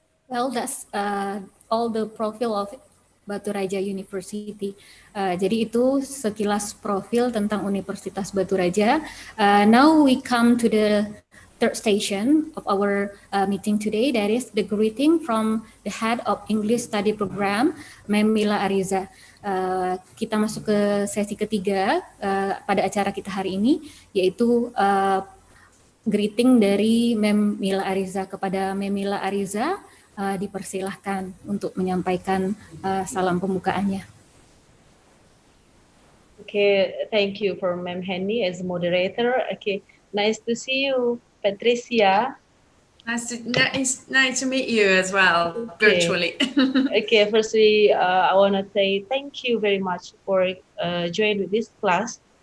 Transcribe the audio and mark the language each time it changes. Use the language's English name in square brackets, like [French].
[English] Well, that's all the profile of Batu Raja University. [Indonesian] Jadi itu sekilas profil tentang Universitas Batu Raja. [English] Now we come to the third station of our meeting today. That is the greeting from the head of English Study Program, Mem Mila Ariza. [Indonesian] Kita masuk ke sesi ketiga pada acara kita hari ini, yaitu greeting dari Mem Mila Ariza. Kepada Mem Mila Ariza, dipersilahkan untuk menyampaikan salam pembukaannya. [English] Okay, thank you for Mem Henny as moderator. Okay, nice to see you, Patricia. Nice to meet you as well, virtually. Okay, firstly, I want to say thank you very much for joining with this class.